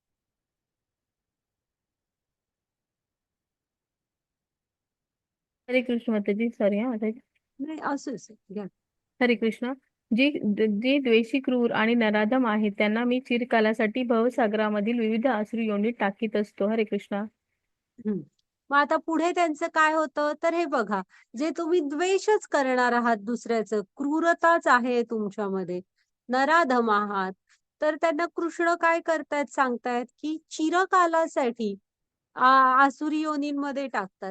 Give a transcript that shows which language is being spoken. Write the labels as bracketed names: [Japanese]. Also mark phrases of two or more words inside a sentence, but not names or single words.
[Marathi] हरे कृष्ण माताजी, सॉरी हा माताजी. नाही असू घ्या. हरे कृष्ण. जे द्वेषी, क्रूर आणि नराधम आहेत त्यांना मी चिरकालासाठी भवसागरामधील विविध आसुरी योनीत टाकीत असतो. हरे कृष्ण. मग आता पुढे त्यांचं काय होतं तर हे बघा, जे तुम्ही द्वेषच करणार आहात दुसऱ्याचं, क्रूरताच आहे तुमच्यामध्ये, नराधम आहात, तर त्यांना कृष्ण काय करतायत सांगतायत की चिरकालासाठी आसुरी योनींमध्ये टाकतात.